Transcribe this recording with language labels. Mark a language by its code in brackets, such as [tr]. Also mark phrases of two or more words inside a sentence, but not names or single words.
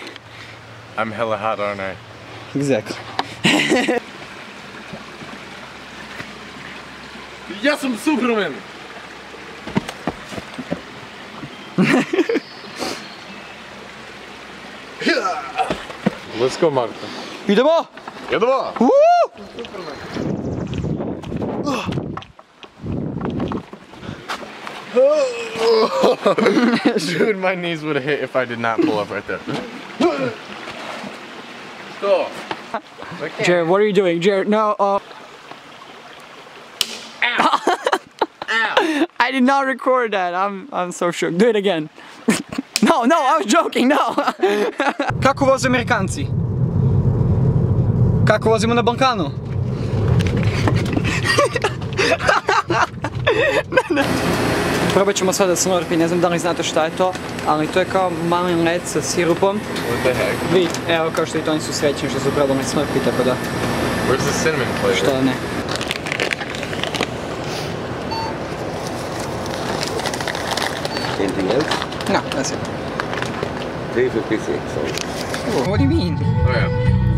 [en] I'm hella hot, aren't I? Exactly. [bs] Ja sam Superman! [en] Let's go, Marko. [bs] Idemo! Idemo! Woo! [en] Dude, my knees would have hit if I did not pull up right there. Stop. Jared, what are you doing? Jared, no. Ow. Ow. I did not record that. I'm so shook. Do it again. No, I was joking. No. [bs] Kako voze Amerikanci? Kako vozimo na Balkanu? Probat ćemo sada snurpi, ne znam da li znate šta je to, ali to je kao malin led sa sirupom. [en] What the heck? [bs] Vi, evo kao što i to oni su srećni što su probali snurpi, tako da... [en] Where's the cinnamon flavor? [bs] Što da ne. [en] Anything else? No, that's it. 356. So. What do you mean? Oh yeah.